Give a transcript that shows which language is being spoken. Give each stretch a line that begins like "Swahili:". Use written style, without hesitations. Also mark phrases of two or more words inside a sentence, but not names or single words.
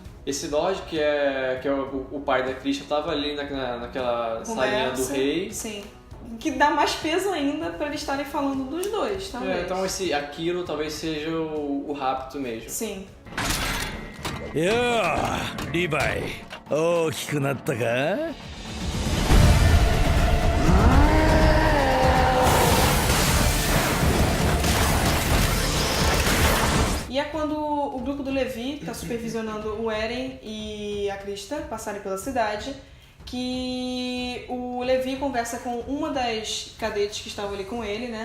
Portuguese: Esse lorde, que é o pai da Krista, estava ali naquela salinha do rei. Sim. Que dá mais peso ainda pra eles estarem falando dos dois, talvez. Então aquilo talvez seja o rapto mesmo. Sim. Levi,
Japanese: 大きくなったか?
Portuguese: E é quando o grupo do Levi tá supervisionando o Eren e a Krista passarem pela cidade, que o Levi conversa com uma das cadetes que estavam ali com ele, né?